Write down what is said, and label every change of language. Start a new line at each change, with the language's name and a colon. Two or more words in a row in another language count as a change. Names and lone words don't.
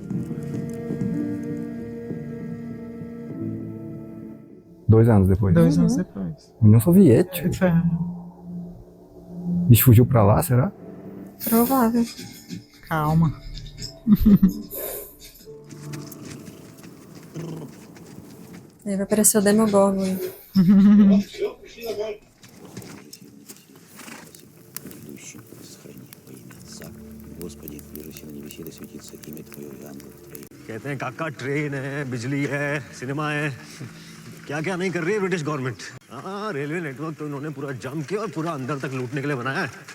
Portuguese: 2 anos depois. 2 anos depois. União Soviética. É. O bicho fugiu pra lá, será? Provável. Calma. Aí vai aparecer o Demogorgon aí.
Hindi: कहते हैं काका ट्रेन है, बिजली है, सिनेमा है. क्या क्या नहीं कर रही है
English: British government.
Hindi: हाँ,
English: railway network
Hindi: तो इन्होंने पूरा जम के और पूरा अंदर तक लूटने के लिए बनाया है.